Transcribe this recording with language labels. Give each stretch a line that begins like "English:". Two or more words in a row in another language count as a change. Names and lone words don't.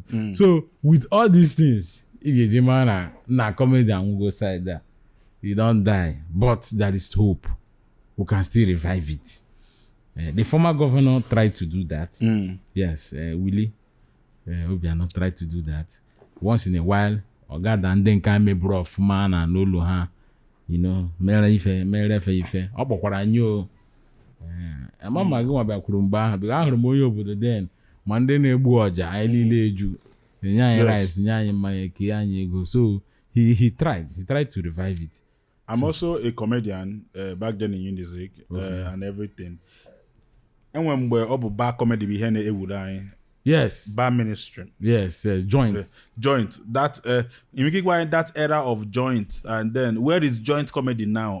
English: So with all these things
Igbo: ị ga-eji mara na comedy anwụgo
English: side a you don't die but there is hope we can still revive it. The former governor tried to do that. Yes, Willie Obiano tried to do that once in a while.
Igbo: Ọ ga-ada ndị nke meburu ọfụma na n'ụlọ ha mere efe ife ọ kpọkwara anyị mama gị nwa bịakwuru mgbe ahụ bịa ahụrụ m onye obodo den ma ndị na-egbu ọja anyị niile eju nye anyị rice nye anyị mmanya kee anyị ego
English: so he tried to revive it. I'm also a comedian back then in Unizik and everything. And when we're up bar comedy
Igbo: we hear anyị.
English: Yes. Bar ministry. Yes, joint. Joint. That that era of joint, and then where is joint comedy now?